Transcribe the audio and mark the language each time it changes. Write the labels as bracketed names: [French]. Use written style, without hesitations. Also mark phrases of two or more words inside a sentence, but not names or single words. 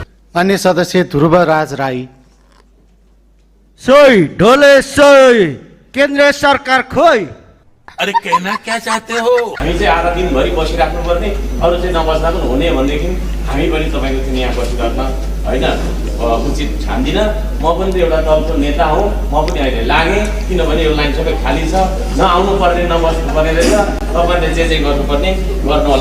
[Nepali] अन्य सदस्य ध्रुवराज राई। सोई ढोले सोई केन्द्र सरकार खोई। [Hindi] अरे कहना क्या चाहते हो? [Nepali] हामी चाहिँ आधा दिनभरि बसिराख्नु पर्ने, अरू चाहिँ नबस्दा पनि हुने भनेदेखि हामी पनि तपाईँको चाहिँ यहाँ बसिरहन होइन उचित ठान्दिनँ। म पनि त एउटा दलको नेता हुँ, म पनि अहिले लागेँ, किनभने यो लाइन सबै खाली छ, नआउनु पर्ने नबस्नु पर्ने रहेछ। तपाईँले जे गर्नुपर्ने गर्नु होला।